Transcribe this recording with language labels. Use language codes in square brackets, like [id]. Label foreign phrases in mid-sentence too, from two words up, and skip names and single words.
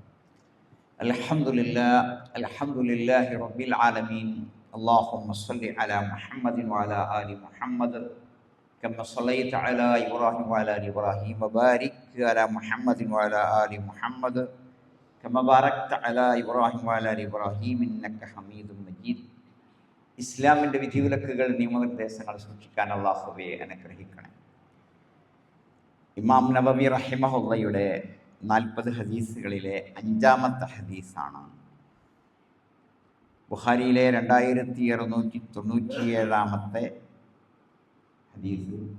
[ar] الحمد لله رب العالمين. اللهم صل على محمد وعلى آل محمد كما صليت على إبراهيم وعلى آل إبراهيم وبارك على محمد وعلى آل محمد كما باركت على إبراهيم وعلى آل إبراهيم إنك حميد مجيد. [ml] ഇസ്ലാമിൻ്റെ വിധിവിലക്കുകൾ നിയമനിർദ്ദേശങ്ങൾ സൂക്ഷിക്കാൻ അല്ലാഹുവേ അനുഗ്രഹിക്കണേ. ഇമാം നബവി റഹിമഹുള്ളയുടെ 40 ഹദീസുകളിലെ 5-ാമത്തെ ഹദീസാണ്. ബുഖാരിയിലെ 2697-ാമത്തെ ഹദീസ്.